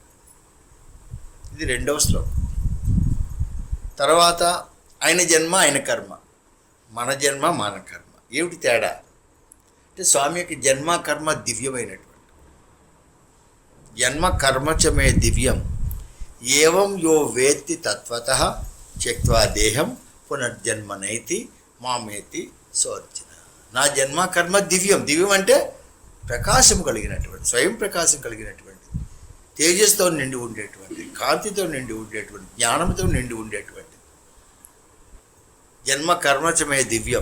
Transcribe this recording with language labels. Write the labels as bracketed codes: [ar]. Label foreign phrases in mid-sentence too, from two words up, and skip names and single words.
[te] ఇది రెండవ శ్లోకం. తర్వాత ఆయన జన్మ ఆయన కర్మ, మన జన్మ మన కర్మ. ఏమిటి తేడా అంటే స్వామి యొక్క జన్మ కర్మ దివ్యమైనటువంటి [sa] జన్మ కర్మచమే దివ్యం ఏవం యో వేత్తి తత్వతః త్యక్త్వా దేహం పునర్జన్మనైతి మామేతి సోర్జన. [te] నా జన్మ కర్మ దివ్యం. దివ్యం అంటే ప్రకాశం కలిగినటువంటి, స్వయం ప్రకాశం కలిగినటువంటి, తేజస్తో నిండి ఉండేటువంటి, కాంతితో నిండి ఉండేటువంటి, జ్ఞానంతో నిండి ఉండేటువంటి [sa] జన్మ కర్మచమే దివ్యం.